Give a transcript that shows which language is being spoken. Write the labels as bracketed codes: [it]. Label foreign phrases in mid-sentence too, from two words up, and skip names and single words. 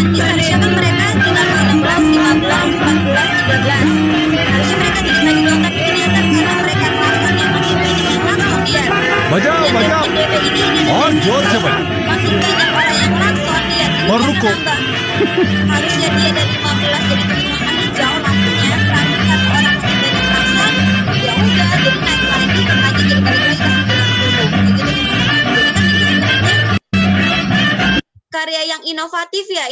[id] Ini seharusnya kan mereka tinggal 16, 15, 14, 13. Harusnya mereka jadi tadi doang, tapi ternyata karena mereka klakson yang makin banyak yang klakson dia. [hi] बजाओ, [id] Dan [hi] बजाओ. [id] DP ini [hi] और जोर से बजाओ. [id] makin banyak orang yang klakson dia. Ini [hi] और [id] dia [hi] रुको. [id] menambah. Harusnya dia dari 15 jadi 5 hijau lampunya, tapi karena orang makin banyak klakson, ya udah jadi naik lagi jadi balik lagi ke 90. Jadi kan ini sebenarnya inovatif ya.